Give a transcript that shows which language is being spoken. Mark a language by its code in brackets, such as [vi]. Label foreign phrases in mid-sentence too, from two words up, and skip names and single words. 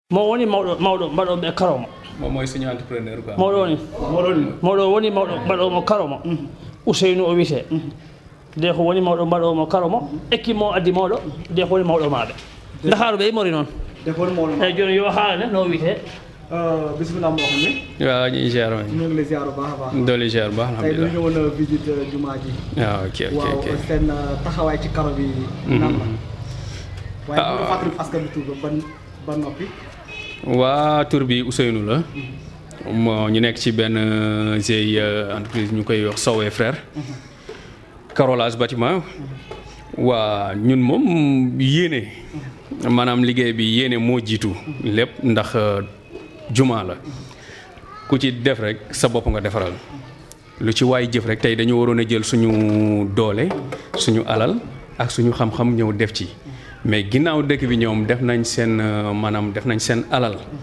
[ff] mo woni mawɗo mbaɗoɓe karoma [wo] moom mooy suñu entrepreneur quoi. [ff] mawɗo woni mawɗo mbaɗomo karoma Ousseynou o wiyete nde ko woni mawɗo mbaɗomo karoma équipe mo addi mawɗo nde ko woni mawɗo maɓe Dakaru ɓe mori noon eyyi joni yo haalane no wiyete [wo] bismillah mo xam ne waaw ñu ziar waay ñu ngi lay ziar bu baax a baax doole ziar bu baax alhamdulilah tey dañu ñëwoon visite jumaa ji waaw ok waaw seen taxawaay ci karo bi nan la waaye bu fàttali askan bi tur ba noppi waa tur bi Ousseynou la moo ñu nekk ci benn GIE entreprise ñu koy wax Sow et frère [fr] carrelage bâtiment [wo] waa ñun moom yéene maanaam liggéey bi yéene moo jiitu lépp ndax jumaa la ku ci def rek sa bopp nga defaral lu ci waay jëf rek tey dañu waroon a jël suñu doole suñu alal ak suñu xam-xam ñëw def ci mais ginnaaw dëkk bi ñoom def nañ seen maanaam def nañ seen alal